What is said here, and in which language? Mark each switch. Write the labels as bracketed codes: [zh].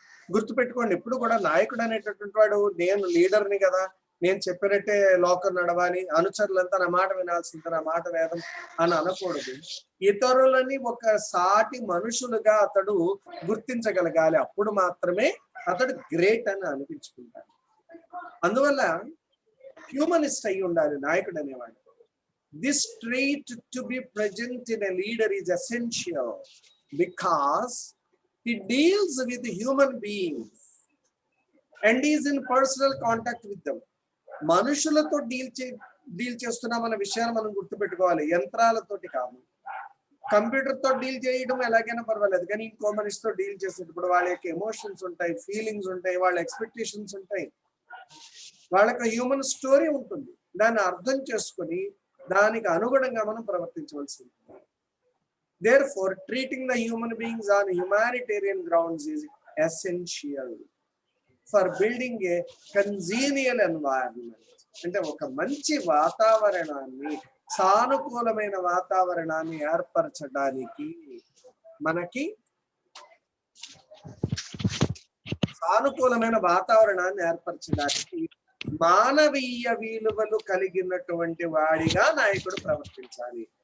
[te] గుర్తుపెట్టుకోండి, ఎప్పుడు కూడా నాయకుడు అనేటటువంటి వాడు నేను లీడర్ని కదా, నేను చెప్పినట్టే లోకం నడవాలి, అనుచరులంతా నా మాట వినాల్సింది, నా మాట వేదం అని అనకూడదు. ఇతరులని ఒక సాటి మనుషులుగా అతడు గుర్తించగలగాలి. అప్పుడు మాత్రమే అతడు గ్రేట్ అని అనిపించుకుంటాడు. అందువల్ల హ్యూమనిస్ట్ అయి ఉండాలి నాయకుడు అనేవాడు. [en] This trait to be present in a leader is essential because he deals with human beings and is in personal contact with them. [te] మనుషులతో డీల్ చేస్తున్నామన్న విషయాన్ని మనం గుర్తుపెట్టుకోవాలి, యంత్రాలతోటి కాదు. కంప్యూటర్ తో డీల్ చేయడం ఎలాగైనా పర్వాలేదు, కానీ ఇంకో మనిషితో డీల్ చేసేటప్పుడు వాళ్ళ యొక్క ఎమోషన్స్ ఉంటాయి, ఫీలింగ్స్ ఉంటాయి, వాళ్ళ ఎక్స్పెక్టేషన్స్ ఉంటాయి, వాళ్ళకి [en] human story [te] ఉంటుంది. దాన్ని అర్థం చేసుకొని దానికి అనుగుణంగా మనం ప్రవర్తించవలసి ఉంటుంది. [en] Therefore, treating the human beings on humanitarian grounds is essential for building a congenial environment. [te] అంటే ఒక మంచి వాతావరణాన్ని, సానుకూలమైన వాతావరణాన్ని ఏర్పరచడానికి, మనకి సానుకూలమైన వాతావరణాన్ని ఏర్పరచడానికి మానవీయ విలువలు కలిగినటువంటి వాడిగా నాయకుడు ప్రవర్తించాలి.